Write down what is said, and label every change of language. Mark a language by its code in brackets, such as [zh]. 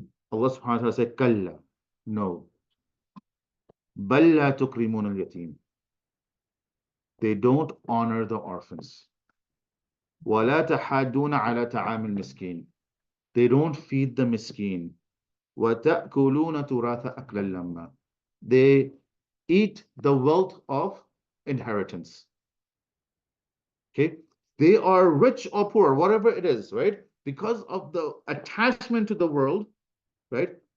[en] Allah subhanahu wa ta'ala said, Kalla, no. [ar] Bal la tukrimun al-yatim. [en] They don't honor the orphans. [ar] ولا تحاضون على طعام المسكين. [en] They don't feed the miskin. [ar] وتأكلون تراث أكلا لما. [en] They eat the wealth of inheritance. Okay, they are rich or poor, whatever it is, right? Because of the attachment to the world, right?